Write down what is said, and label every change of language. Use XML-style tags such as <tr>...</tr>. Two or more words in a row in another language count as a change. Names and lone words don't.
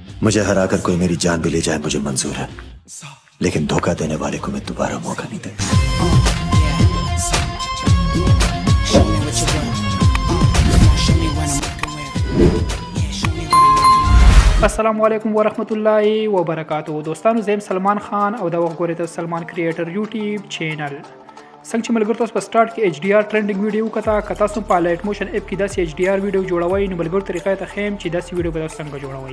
<hi>मुझे हराकर कोई मेरी जान भी ले जाए मुझे मंजूर है, लेकिन धोखा देने वाले को मैं दोबारा मौका नहीं देता।</hi> <ar>السلام علیکم ورحمت الله وبرکاتو.</ar> <ps>دوستانو زم سلمان خان او دا وګورئ د سلمان کریټر یوټیوب چینل. څنګه چې ملګرو تاسو په سٹارټ کې</ps> <en>HDR trending video</en> <ps>کته تاسو په لایټ موشن اپ کې داسې</ps> <en>HDR video</en> <ps>جوړوي نو ملګرو طریقې ته خیم چې داسې ویډیو به تاسو څنګه جوړوي.</ps>